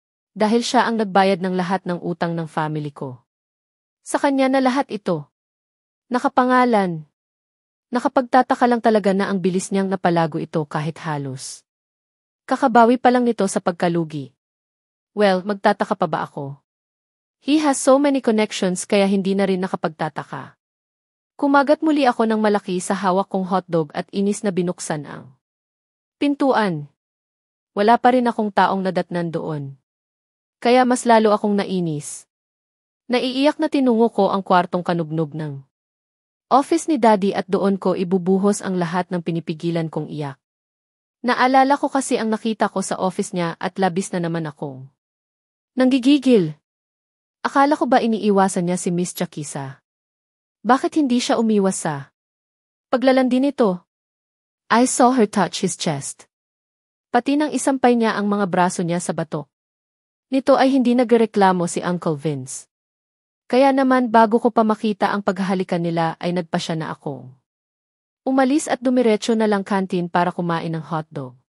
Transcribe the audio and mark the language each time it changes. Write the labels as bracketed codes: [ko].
[tl] Dahil siya ang nagbayad ng lahat ng utang ng family ko. Sa kanya na lahat ito. Nakapangalan. Nakapagtataka lang talaga na ang bilis niyang napalago ito kahit halos kakabawi pa lang nito sa pagkalugi. Well, magtataka pa ba ako? [en] He has so many connections [tl] kaya hindi na rin nakapagtataka. Kumagat muli ako ng malaki sa hawak kong hotdog at inis na binuksan ang pintuan. Wala pa rin akong taong nadatnan doon. Kaya mas lalo akong nainis. Naiiyak na tinungo ko ang kwartong kanubnog ng office ni Daddy at doon ko ibubuhos ang lahat ng pinipigilan kong iyak. Naalala ko kasi ang nakita ko sa office niya at labis na naman akong nanggigigil. Akala ko ba iniiwasan niya si Miss Jackisa? Bakit hindi siya umiwas sa paglalandi nito? [en] I saw her touch his chest. [tl] Pati nang isampay niya ang mga braso niya sa batok. Nito ay hindi nagreklamo si Uncle Vince. Kaya naman bago ko pa makita ang paghahalikan nila ay nagpa siya na akong umalis at dumiretso na lang kantin para kumain ng hotdog.